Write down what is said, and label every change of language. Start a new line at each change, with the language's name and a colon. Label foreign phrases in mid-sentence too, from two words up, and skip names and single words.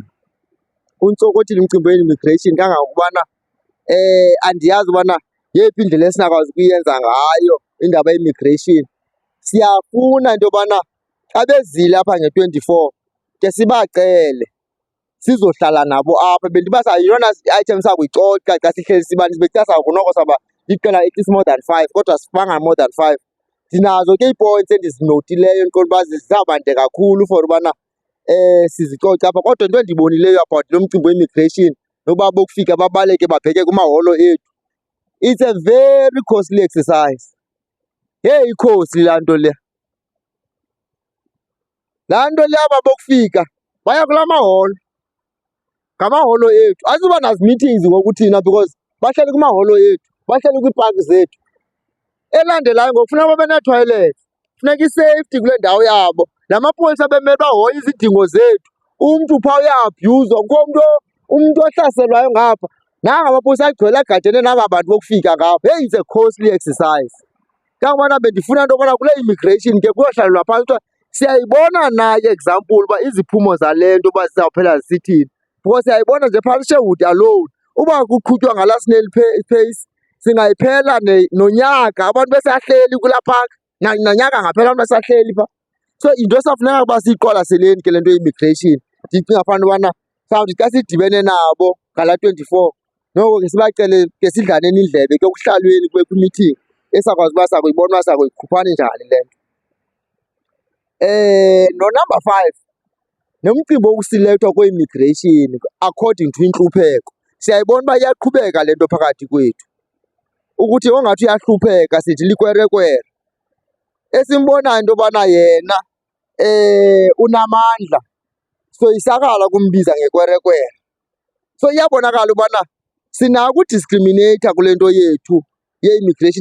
Xhosa: Untsokothile umcimbi we-immigration kangangokubana andiyazi ubana yeyiphi indlela esinakwazi ukuyenza ngayo indaba ye-immigration. Siyafuna into yobana xa bezile apha nge-24 ke sibacele sizohlala nabo apha. Bendibasa yeyona item sakuyicoca xa sihleli sibanzi, bekuthiwa sakunoko saba iqela
English: at least more than 5
Xhosa: kodwa sifanga
English: more than 5.
Xhosa: Ndinazo ke ii-points endizinotileyo ndiqonda uba zizawubande kakhulu for ubana sizicoce apha. Kodwa into endiyibonileyo about lo mcimbi we-immigration noba bokufika babaleke babheke kumaholo ethu,
English: it's a very costly exercise.
Xhosa: Heyi ikhosi laa nto le, laa nto le aba bokufika baya kulaa maholo, ngamaholo ethu. Azuba nazi-meetings ngoku thina because bahleli kumaholo ethu, bahleli kwiipaki zethu. Elandelayo ngoku funeka babe neethoyilethi, funeka i-safety kule ndawo yabo. Namapolisa bemele bahoye izidingo zethu. Umntu phaa uyaabhyuzwa, kukho umntu ohlaselwayo ngapha. Nanga amapolisa agcwele agadene naba bantu bokufika ngapha. Heyi,
English: it's a costly exercise.
Xhosa: Kangubana bendifuna into yobana kule immigration ke kuyohlalelwa phantsi kuthiwa siyayibona na i-example uba iziphumo zale nto uba zizawuphela zisithini. Because siyayibona nje phaa Sherwood alone uba kuqhutywa ngalaa
English: snail pace
Xhosa: singayiphela nonyaka abantu besahleli kulaa park, nanyaka ngaphela abantu besahleli phaa. So into esawufuneka uba siyiqwalaseleni ke le nto ye-immigration. Ndicinga fanele ubana mhlawumbi xa sidibene nabo ngalaa 24 noko ke sibacele ke sidlaneni indlebe ke kuhlalweni kwi-meeting esakwazi uba sakuyibona uba sakuyikhuphani njani le nto. No-number 5, nomcimbi wokusilethwa kwe-immigration
English: according to
Xhosa: intlupheko. Siyayibona uba iyaqhubeka le nto phakathi kwethu, ukuthi ongathi uyahlupheka sithi likwerekwere. Esimbonayo into yobana yena unamandla, soyisakala kumbiza ngekwerekwere. So iyabonakala ubana sinako udiscriminata kule nto yethu ye-immigration.